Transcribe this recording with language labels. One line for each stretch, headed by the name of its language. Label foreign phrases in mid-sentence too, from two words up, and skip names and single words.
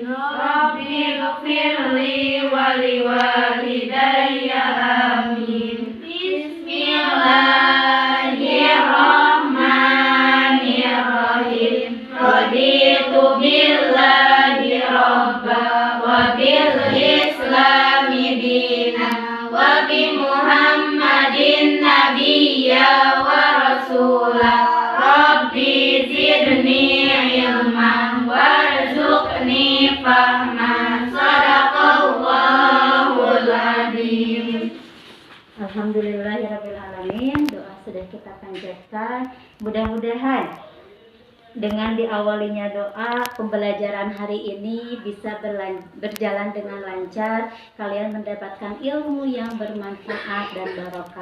Arabic: رب اغفر لي ولوالدي آمين. بسم الله الرحمن الرحيم. رضيت بالله ربا وبالإسلام دينا وبمحمد نبيا ورسولا. رب زدني علما وارزقني فهما. صدق الله العظيم. الحمد لله رب العالمين.
Indonesian: Doa sudah kita panjatkan. Mudah-mudahan dengan diawalinya doa, pembelajaran hari ini bisa berjalan dengan lancar. Kalian mendapatkan ilmu yang bermanfaat dan barokah.